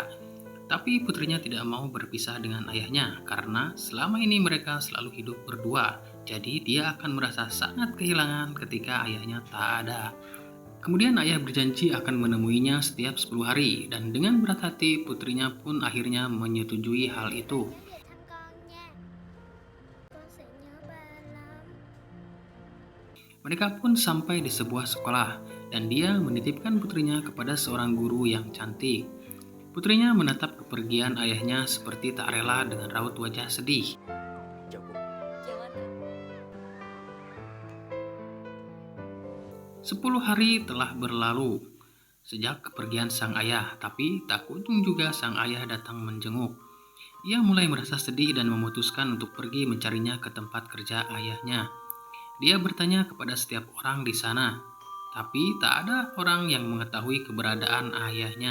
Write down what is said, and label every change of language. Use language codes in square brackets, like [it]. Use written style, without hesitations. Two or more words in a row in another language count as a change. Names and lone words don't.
[id] Tapi putrinya tidak mau berpisah dengan ayahnya karena selama ini mereka selalu hidup berdua. Jadi dia akan merasa sangat kehilangan ketika ayahnya tak ada. Kemudian ayah berjanji akan menemuinya setiap 10 hari dan dengan berat hati putrinya pun akhirnya menyetujui hal itu. [vi] Nhớ về thăm con nha. Con sẽ nhớ ba lắm. [id] Mereka pun sampai di sebuah sekolah dan dia menitipkan putrinya kepada seorang guru yang cantik. Putrinya menatap kepergian ayahnya seperti tak rela dengan raut wajah sedih. [vi] Chào cô. Chào anh ạ. [id] 10 hari telah berlalu sejak kepergian sang ayah, tapi tak kunjung juga sang ayah datang menjenguk. Ia mulai merasa sedih dan memutuskan untuk pergi mencarinya ke tempat kerja ayahnya. Dia bertanya kepada setiap orang di sana, tapi tak ada orang yang mengetahui keberadaan ayahnya.